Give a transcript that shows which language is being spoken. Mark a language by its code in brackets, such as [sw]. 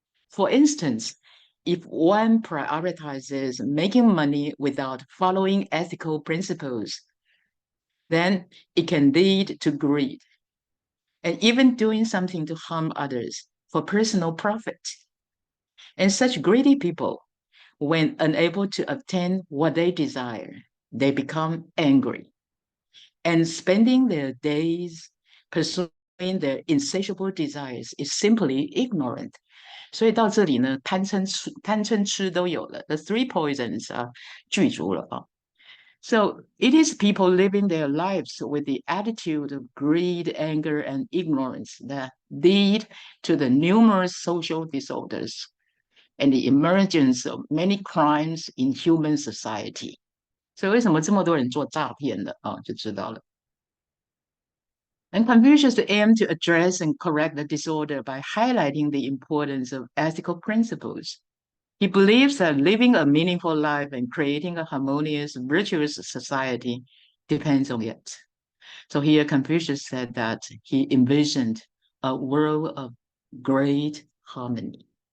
[en] For instance, if one prioritizes making money without following ethical principles, then it can lead to greed and even doing something to harm others for personal profit. And such greedy people, when unable to obtain what they desire, they become angry and spending their days pursuing their insatiable desires is simply ignorant. [zh] 所以到这里呢，贪嗔痴都有了， [en] the three poisons [zh] 具足了啊。 [en] So it is people living their lives with the attitude of greed, anger, and ignorance that lead to the numerous social disorders and the emergence of many crimes in human society. [zh] 所以为什么这么多人做诈骗的啊，就知道了。 [en] And Confucius aimed to address and correct the disorder by highlighting the importance of ethical principles. He believes that living a meaningful life and creating a harmonious, virtuous society depends on it. So here Confucius said that he envisioned a world of great harmony.